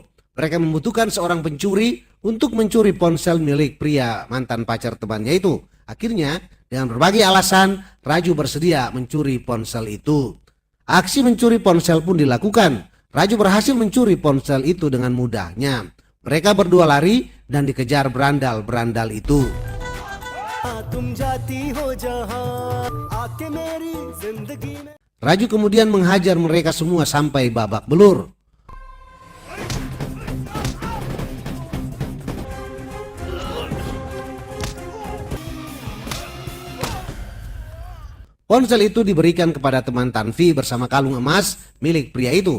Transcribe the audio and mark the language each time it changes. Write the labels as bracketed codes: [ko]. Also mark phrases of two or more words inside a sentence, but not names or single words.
[id] Mereka membutuhkan seorang pencuri untuk mencuri ponsel milik pria mantan pacar temannya itu. Akhirnya dengan berbagai alasan Raju bersedia mencuri ponsel itu. Aksi mencuri ponsel pun dilakukan. Raju berhasil mencuri ponsel itu dengan mudahnya. Mereka berdua lari dan dikejar berandal-berandal itu. [hi] तुम जाती हो जहां आके मेरी जिंदगी में [id] Raju kemudian menghajar mereka semua sampai babak belur. Ponsel itu diberikan kepada teman Tanvi bersama kalung emas milik pria itu.